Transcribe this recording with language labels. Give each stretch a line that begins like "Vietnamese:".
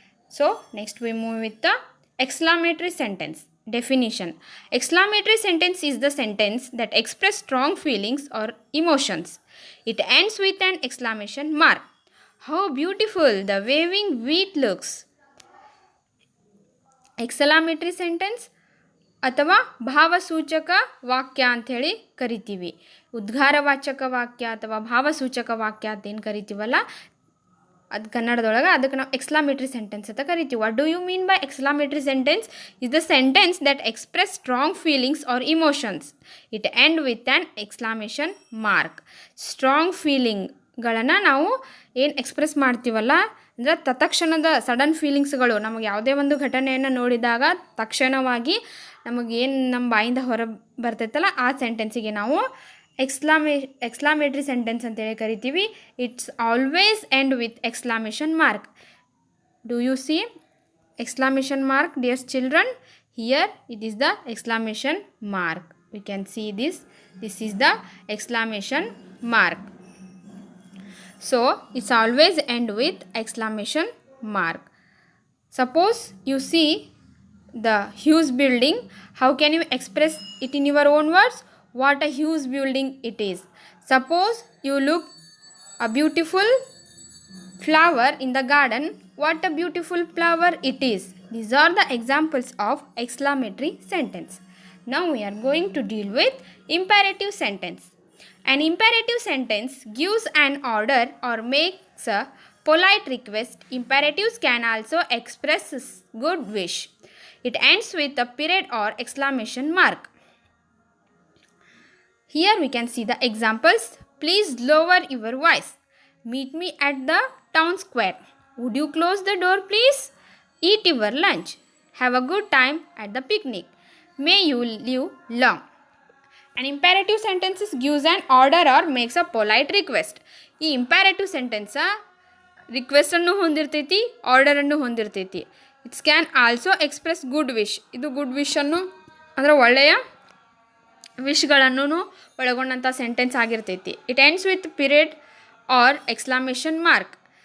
English: So next we move with the exclamatory sentence. Definition. Exclamatory sentence is the sentence that express strong feelings or emotions. It ends with an exclamation mark. How beautiful the waving wheat looks.
Kannada: ಎಕ್ಸಲಾಮೇಟ್ರಿ sentence ಅಥವಾ ಭಾವಸೂಚಕ ವಾಕ್ಯ ಅಂಥೇಳಿ ಕರಿತೀವಿ. ಉದ್ಗಾರವಾಚಕ ವಾಕ್ಯ ಅಥವಾ ಭಾವಸೂಚಕ ವಾಕ್ಯ ಅಂತ ಏನು ಕರಿತೀವಲ್ಲ, ಅದು ಕನ್ನಡದೊಳಗೆ ಅದಕ್ಕೆ ನಾವು ಎಕ್ಸ್ಕ್ಲಾಮೇಟ್ರಿ ಸೆಂಟೆನ್ಸ್ ಅಂತ ಕರಿತೀವಿ.
English: What do you mean by exclamatory sentence? Is the sentence that express strong feelings or emotions. It end with an exclamation mark.
Kannada: Strong ಫೀಲಿಂಗ್ಗಳನ್ನು ನಾವು ಏನು ಎಕ್ಸ್ಪ್ರೆಸ್ ಮಾಡ್ತೀವಲ್ಲ, ಅಂದರೆ ತತ್ಕ್ಷಣದ ಸಡನ್ ಫೀಲಿಂಗ್ಸ್ಗಳು, ನಮಗೆ ಯಾವುದೇ ಒಂದು ಘಟನೆಯನ್ನು ನೋಡಿದಾಗ ತಕ್ಷಣವಾಗಿ ನಮ್ಮ ಬಾಯಿಂದ ಹೊರ ಬರ್ತೈತಲ್ಲ, ಆ ಸೆಂಟೆನ್ಸಿಗೆ ನಾವು ಎಕ್ಸ್ಕ್ಲಾಮೇಟ್ರಿ ಸೆಂಟೆನ್ಸ್ ಅಂತೇಳಿ ಕರಿತೀವಿ.
English: It's always end with exclamation mark. Do you see exclamation mark dear children? Here it is the exclamation mark. We can see this is the exclamation mark. So it's always end with exclamation mark. Suppose you see the huge building, how can you express it in your own words? What a huge building it is. Suppose you look a beautiful flower in the garden, what a beautiful flower it is. These are the examples of exclamatory sentence. Now we are going to deal with imperative sentence. An imperative sentence gives an order or makes a polite request. Imperatives can also express good wish. It ends with a period or exclamation mark. Here we can see the examples. Please lower your voice. Meet me at the town square. Would you close the door please? Eat your lunch. Have a good time at the picnic. May you live long. An imperative sentence gives an order or makes a polite request.
Kannada: ಈ ಇಂಪ್ಯಾರೇಟಿವ್ sentence ರಿಕ್ವೆಸ್ಟನ್ನು ಹೊಂದಿರ್ತೈತಿ, ಆರ್ಡರನ್ನು ಹೊಂದಿರ್ತೈತಿ.
English: It's can also express good wish.
Kannada: ಇದು good ವಿಶನ್ನು ಅಂದರೆ ಒಳ್ಳೆಯ ವಿಶ್ಗಳನ್ನು ಒಳಗೊಂಡಂಥ sentence ಆಗಿರ್ತೈತಿ.
English: It ends with period or exclamation mark.